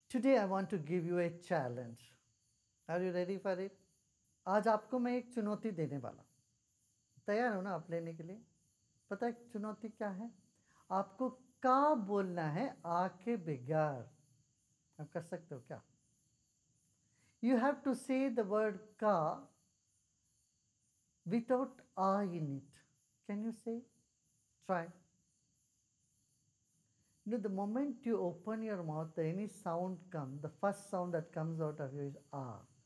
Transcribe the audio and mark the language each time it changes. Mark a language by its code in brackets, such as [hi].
[en] Today I want to give you a challenge. Are you ready for it? [hi] आज आपको मैं एक चुनौती देने वाला हूँ। तैयार हो ना आप लेने के लिए? पता है चुनौती क्या है? आपको का बोलना है आ के बगैर। आप कर सकते हो क्या? [en] You have to say the word का without a in it. Can you say? Try. The moment you open your mouth, any sound comes, the first sound that comes out of you is ah.